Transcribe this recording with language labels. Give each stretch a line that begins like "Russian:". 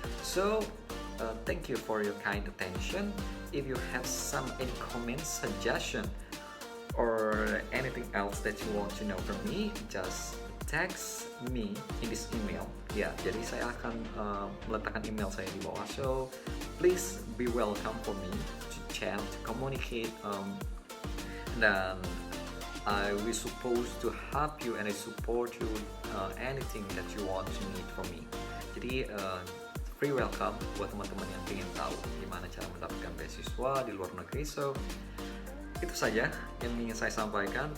English: So thank you for your kind attention. If you have any comments, suggestion, or anything else that you want to know from me, just text me in this email.
Indonesian: Ya, jadi saya akan meletakkan email saya di bawah.
English: So please be welcome for me to chat, to communicate, dan I will supposed to help you and I support you anything that you want to need from me.
Indonesian: Jadi
English: free welcome
Indonesian: buat teman-teman yang ingin tahu gimana cara mendapatkan beasiswa di luar negeri. So itu saja yang ingin saya sampaikan.